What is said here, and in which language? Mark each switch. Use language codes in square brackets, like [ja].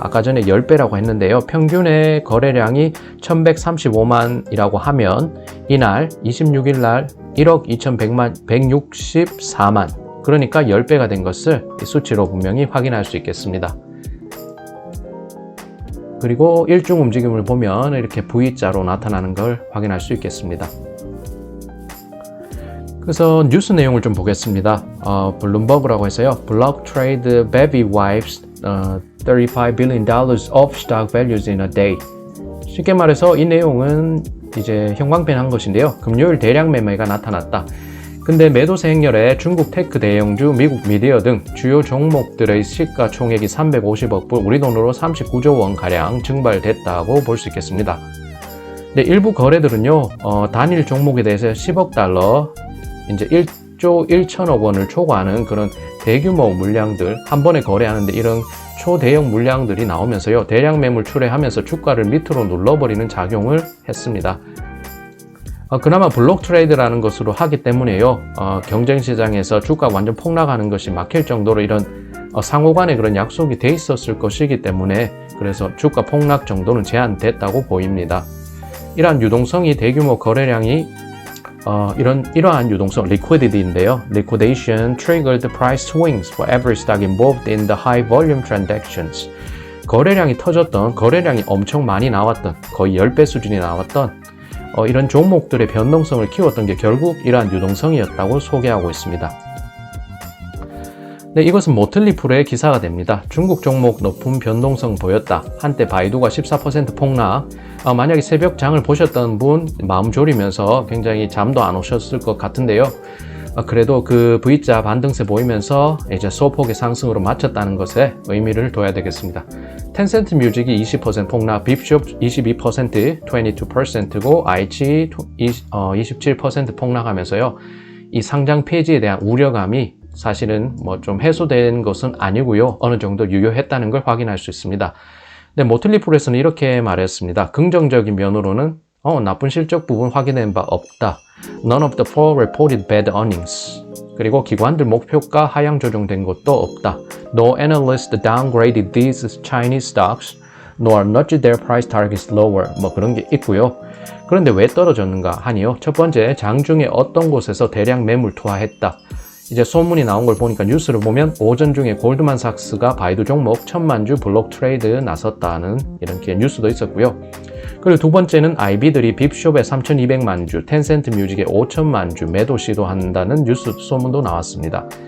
[ko] 아까 전에 10배라고 했는데요, 평균의 거래량이 1135만이라고 하면 이날 26일 날 1억 2100만 164만, 그러니까 10배가 된 것을 이 수치로 분명히 확인할 수 있겠습니다. 그리고 일중 움직임을 보면 이렇게 V자로 나타나는 걸 확인할 수 있겠습니다. 그래서 뉴스 내용을 좀 보겠습니다. 블룸버그라고 해서요, [en] Block Trade Baby Wipes $35 billion of stock values in a day. [ko] 쉽게 말해서 이 내용은 이제 형광펜 것인데요, 금요일 대량 매매가 나타났다. 근데 매도세 행렬에 중국 테크 대형주, 미국 미디어 등 주요 종목들의 시가총액이 350억 불, 우리 돈으로 39조 원가량 증발됐다고 볼 수 있겠습니다. 네, 일부 거래들은요, 단일 종목에 대해서 10억 달러, 이제 1조 1천억 원을 초과하는 그런 대규모 물량들, 한 번에 거래하는데 이런 초대형 물량들이 나오면서요, 대량 매물 출회하면서 주가를 밑으로 눌러버리는 작용을 했습니다. 그나마 블록 트레이드라는 것으로 하기 때문에요, 경쟁시장에서 주가가 완전 폭락하는 것이 막힐 정도로 이런 상호 간에 그런 약속이 돼 있었을 것이기 때문에 그래서 주가 폭락 정도는 제한됐다고 보입니다. 이러한 유동성이 대규모 거래량이 이러한 유동성, liquidity인데요. [en] Liquidation triggered price swings for every stock involved in the high volume transactions. [ko] 거래량이 터졌던, 거래량이 엄청 많이 나왔던, 거의 10배 수준이 나왔던 이런 종목들의 변동성을 키웠던 게 결국 이러한 유동성이었다고 소개하고 있습니다. 네, 이것은 모틀리풀의 기사가 됩니다. 중국 종목 높은 변동성 보였다. 한때 바이두가 14% 폭락. 만약에 새벽 장을 보셨던 분 마음 졸이면서 굉장히 잠도 안 오셨을 것 같은데요. 그래도 그 V자 반등세 보이면서 이제 소폭의 상승으로 마쳤다는 것에 의미를 둬야 되겠습니다. 텐센트 뮤직이 20% 폭락, 빕숍 22%, 22%고 IC 27% 폭락하면서요. 이 상장 폐지에 대한 우려감이 사실은 뭐 좀 해소된 것은 아니고요. 어느 정도 유효했다는 걸 확인할 수 있습니다. 근데 모틀리풀에서는 이렇게 말했습니다. 긍정적인 면으로는 나쁜 실적 부분 확인된 바 없다. [en] None of the four reported bad earnings. [ko] 그리고 기관들 목표가 하향 조정된 것도 없다. [en] No analyst downgraded these Chinese stocks, nor nudged their price targets lower. [ko] 뭐 그런 게 있고요. 그런데 왜 떨어졌는가 하니요. 첫 번째, 장중에 어떤 곳에서 대량 매물 투하했다. 이제 소문이 나온 걸 보니까 뉴스를 보면 오전 중에 골드만삭스가 바이두 종목 1000만 주 블록 트레이드 나섰다는 이렇게 뉴스도 있었고요. 그리고 두 번째는 IB들이 빕숍에 3200만 주, 텐센트 뮤직에 5000만 주 매도 시도한다는 뉴스 소문도 나왔습니다.